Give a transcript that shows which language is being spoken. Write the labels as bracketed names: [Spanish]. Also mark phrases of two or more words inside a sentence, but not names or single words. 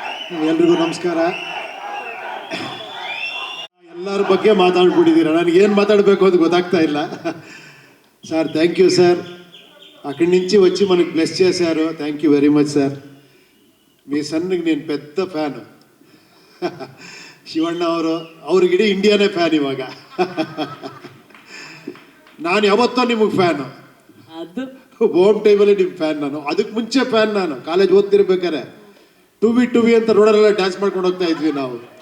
[Kannada] ಎಲ್ರಿಗೂ ನಮಸ್ಕಾರ. ಎಲ್ಲರ ಬಗ್ಗೆ ಮಾತಾಡ್ಬಿಟ್ಟಿದ್ದೀರ, ನನಗೇನು మాట్లాడಬೇಕು ಅಂತ ಗೊತ್ತಾಗ್ತಾ ಇಲ್ಲ. [Telugu] సార్ [English] thank you [Telugu] సార్, అక్కడి నుంచి వచ్చి మనకు బ్లెస్ చేశారు. [English] thank you very much [Telugu] సార్. మీ సన్నికి నేను పెద్ద ఫ్యాను. [Kannada] ಶಿವಣ್ಣ ಅವ್ರಿಗಿಡೀ ಇಂಡಿಯಾನೇ ಫ್ಯಾನ್ ಇವಾಗ. ನಾನು ಯಾವತ್ತೋ ನಿಮಗೆ ಫ್ಯಾನು, ಅದು ಹೋಮ್ ಟೈಮಲ್ಲಿ ನಿಮ್ಮ ಫ್ಯಾನ್. ನಾನು ಅದಕ್ಕೆ ಮುಂಚೆ ಫ್ಯಾನ್. ನಾನು ಕಾಲೇಜ್ ಓದ್ತಿರ್ಬೇಕಾರೆ ಟು ವಿ ಅಂತ ರೋಡಲ್ಲೆಲ್ಲ ಡ್ಯಾನ್ಸ್ ಮಾಡ್ಕೊಂಡು ಹೋಗ್ತಾ ಇದ್ವಿ ನಾವು.